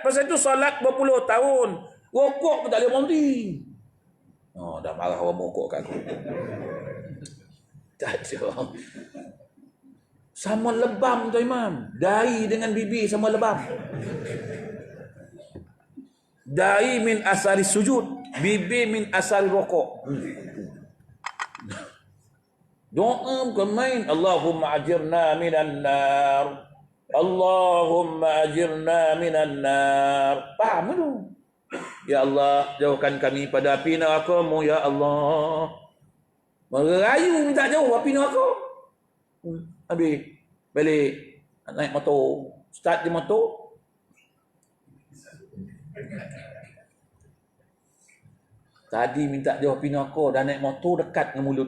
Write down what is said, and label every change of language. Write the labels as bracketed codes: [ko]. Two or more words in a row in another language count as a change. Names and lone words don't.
[ms] Pasal itu solat berpuluh tahun. Rokok pun tak boleh berhenti. Oh, dah marah orang rokok kat aku. Tak ada. Sama lebam tu Imam. Dahi dengan bibi sama lebam. Dahi [ar] من أثر السجود. [ms] Bibi [ar] من أثر [ms] rokok. Doa bukan main. [ar] اللهم أجرنا من النار. اللهم أجرنا من النار. [ms] Faham tu? [ar] يا الله, [ms] jauhkan kami pada api neraka-Mu [ar] يا الله. [ms] Merayu minta jauh api neraka. Habis balik naik motor. Start di motor. Tadi minta jauh api neraka, dah naik motor dekat dengan mulut.